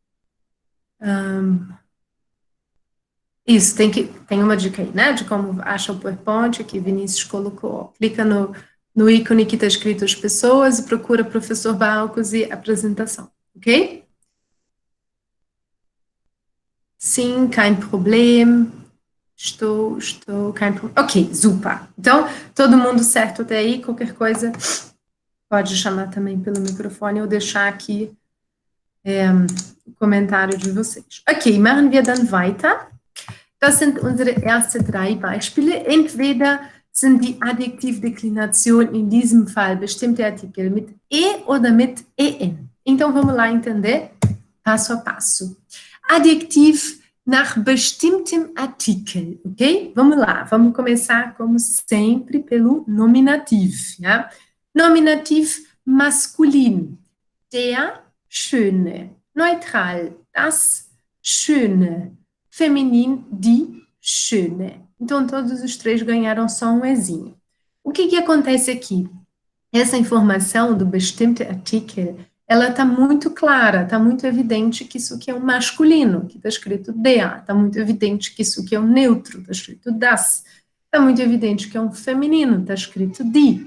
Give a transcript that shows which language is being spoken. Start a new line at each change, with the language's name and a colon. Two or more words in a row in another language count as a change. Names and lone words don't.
Portuguese: Isso, tem uma dica aí, né, de como acha o PowerPoint, aqui Vinícius colocou. Clica no ícone que está escrito as pessoas e procura professor Balcos e apresentação, ok? Sim,
German: kein Problem. Kein Problem. Ok, super.
Portuguese: Então, todo mundo certo até aí, qualquer coisa pode chamar também pelo microfone ou deixar aqui o comentário de vocês.
German: Ok, machen wir dann weiter. Das sind unsere ersten 3 Beispiele. Entweder sind die Adjektivdeklinationen in diesem Fall bestimmte Artikel mit E oder mit EN.
Portuguese: Então, vamos lá entender passo a passo.
German: Adjektiv nach bestimmtem Artikel, ok?
Portuguese: Vamos lá, vamos começar, como sempre, pelo nominativo, ja?
German: Nominativ maskulin, der Schöne. Neutral, das Schöne. Feminin, die Schöne.
Portuguese: Então, todos os 3 ganharam só um Ezinho. O que acontece aqui? Essa informação do
German: bestimmte Artikel,
Portuguese: ela está muito clara, está muito evidente que isso aqui é um masculino, que está escrito der, está muito evidente que isso aqui é um neutro, está escrito das, está muito evidente que é um feminino, está escrito die.